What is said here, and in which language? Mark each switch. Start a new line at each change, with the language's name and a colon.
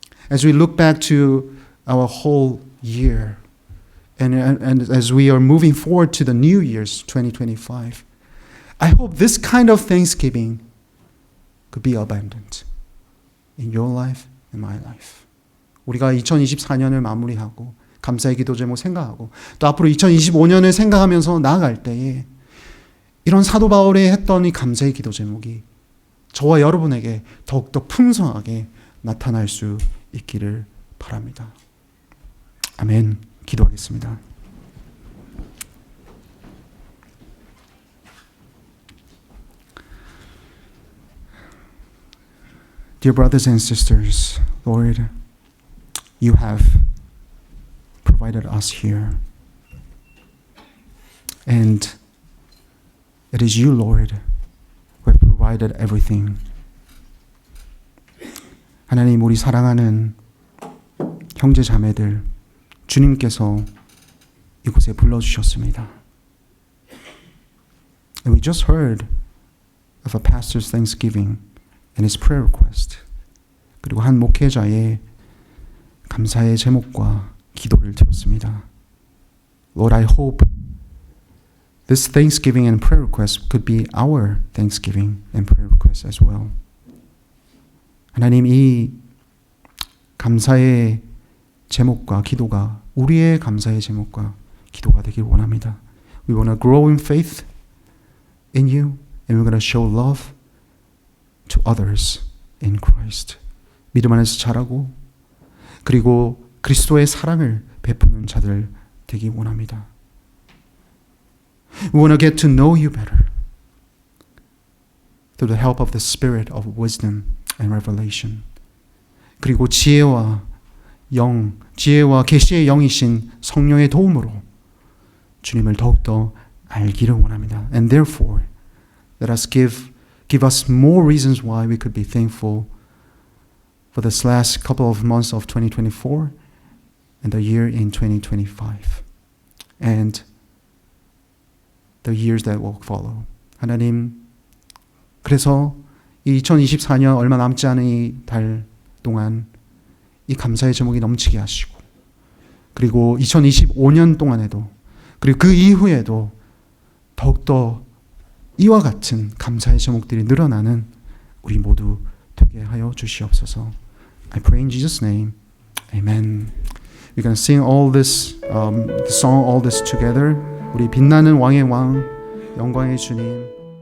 English: As we look back to our whole year and as we are moving forward to the new year's 2025, I hope this kind of thanksgiving could be abundant in your life and my life.
Korean: 우리가 2024년을 마무리하고 감사의 기도 제목 생각하고 또 앞으로 2025년을 생각하면서 나아갈 때에 이런 사도 바울이 했던 이 감사의 기도 제목이 저와 여러분에게 더욱더 풍성하게 나타날 수 있기를 바랍니다. 아멘. 기도하겠습니다.
English: Dear brothers and sisters, Lord, you have provided us here. And it is you, Lord, who have provided everything.
Korean: 하나님, 우리 사랑하는 형제 자매들, 주님께서 이곳에 불러주셨습니다.
English: And we just heard of a pastor's thanksgiving and his prayer request.
Korean: 그리고 한 목회자의 감사의 제목과 기도를 들었습니다.
English: Lord, I hope this thanksgiving and prayer request could be our thanksgiving and prayer request as well.
Korean: 하나님, 이 감사의 제목과 기도가 우리의 감사의 제목과 기도가 되길 원합니다.
English: We want to grow in faith in you and we're going to show love to others in Christ.
Korean: 믿음 안에서 자라고 그리고 그리스도의 사랑을 베푸는 자들 되기 원합니다.
English: We want to get to know you better through the help of the Spirit of wisdom and revelation.
Korean: 그리고 지혜와 계시의 영이신 성령의 도움으로 주님을 더욱더 알기를 원합니다.
English: And therefore, let us give us more reasons why we could be thankful for this last couple of months of 2024 and the year in 2025 and the years that will follow.
Korean: 하나님, 그래서 이 2024년 얼마 남지 않은 이 달 동안 이 감사의 제목이 넘치게 하시고 그리고 2025년 동안에도 그리고 그 이후에도 더욱더 이와 같은 감사의 제목들이 늘어나는 우리 모두 되게 하여 주시옵소서.
English: I pray in Jesus' name. Amen. We're going to sing all this the song all this together.
Korean: 우리 빛나는 왕의 왕, 영광의 주님.